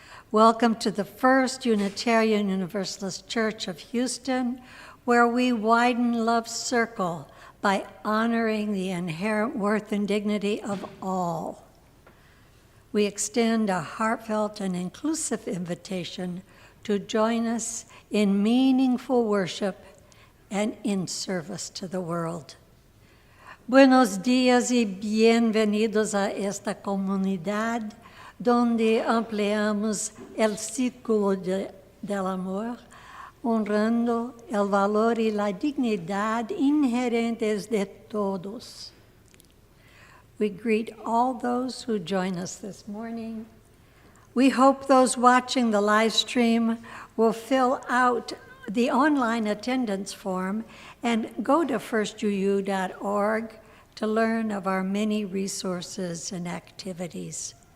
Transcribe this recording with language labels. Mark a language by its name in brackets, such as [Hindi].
[English] Welcome to the First Unitarian Universalist Church of Houston, where we widen love's circle by honoring the inherent worth and dignity of all. We extend a heartfelt and inclusive invitation to join us in meaningful worship and in service to the world. [Spanish] Buenos días y bienvenidos a esta comunidad donde ampliamos el círculo del amor, honrando el valor y la dignidad inherentes de todos. [English] We greet all those who join us this morning. We hope those watching the live stream will fill out the online attendance form and go to firstuuhouston.org to learn of our many resources and activities.